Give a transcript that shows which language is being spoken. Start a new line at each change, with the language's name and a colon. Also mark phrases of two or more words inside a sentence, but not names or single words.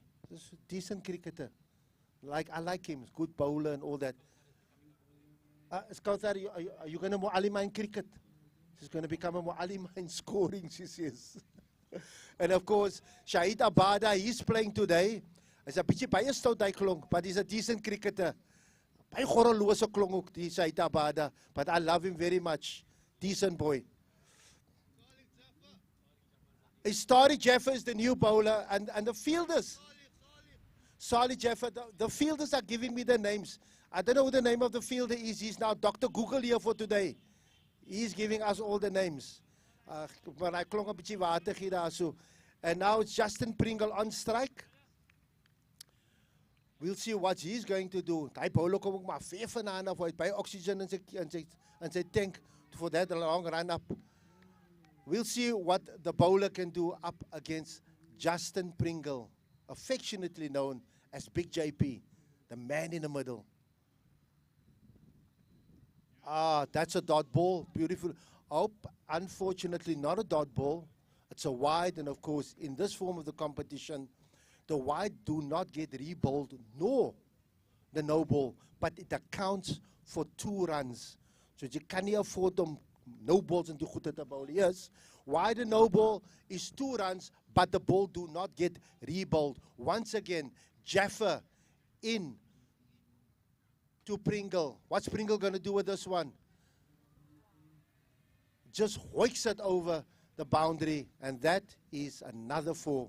English: This is a decent cricketer. I like him. Good bowler and all that. Scouts, are you going to mu'alima in cricket? She's going to become a mu'alima in scoring, she says. And of course, Shahid Abada, he's playing today. He's a
Afrikaans: bietjie baie stout hy klonk,
English: but he's a decent cricketer.
Afrikaans: Baie gorrelose klonk ook die
English: Shahid Abada, but I love him very much. Decent boy. Starry Jaffa is the new bowler, and the fielders. Salih Jaffa, the fielders are giving me the names. I don't know who the name of the fielder is. He's now Dr. Google here for today. He's giving us all the names.
Afrikaans: Maar hy klonk 'n bietjie water hier daar so.
English: And now it's Justin Pringle on strike. We'll see what he's going to do.
Afrikaans: Hy bowler kom ook maar ver vanaand af, hy het baie oxygen in sy tank
English: for that long run up. We'll see what the bowler can do up against Justin Pringle, affectionately known as Big JP, the man in the middle. Ah, that's a dot ball. Beautiful. Oh, unfortunately, not a dot ball. It's a wide, and of course, in this form of the competition, the wide do not get re-bowled, nor the no ball, but it accounts for 2 runs. So you can't afford them no balls into
Afrikaans: goed te
English: bowl. Yes, wide and no ball is 2 runs, but the ball do not get re-bowled. Once again, Jaffa in to Pringle. What's Pringle going to do with this one? Just hoiks it over the boundary, and that is another 4.